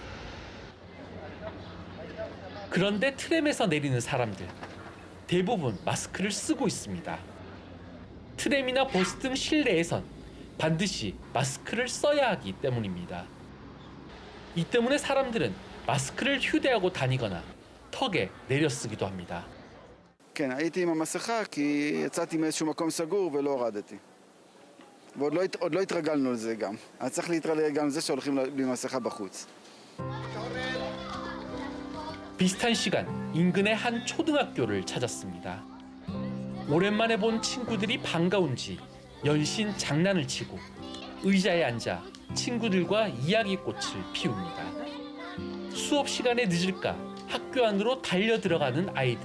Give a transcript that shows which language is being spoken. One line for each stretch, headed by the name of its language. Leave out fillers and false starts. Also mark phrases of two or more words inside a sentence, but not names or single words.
Korean: 그런데 트램에서 내리는 사람들, 대부분 마스크를 쓰고 있습니다. 트램이나 버스 등 실내에선 반드시 마스크를 써야 하기 때문입니다. 이 때문에 사람들은 마스크를 휴대하고 다니거나 턱에 내려 쓰기도 합니다.
Hebrew: כן, הייתי עם המסכה כי יצאתי מאיזשהו מקום סגור ולא הורדתי. ועוד לא התרגלנו לזה גם. אז צריך להתרגל גם לזה שהולכים בלי מסכה בחוץ.
Korean: 비슷한 시간 인근의 한 초등학교를 찾았습니다. 오랜만에 본 친구들이 반가운지 연신 장난을 치고 의자에 앉아 친구들과 이야기꽃을 피웁니다. 수업 시간에 늦을까 학교 안으로 달려 들어가는 아이들.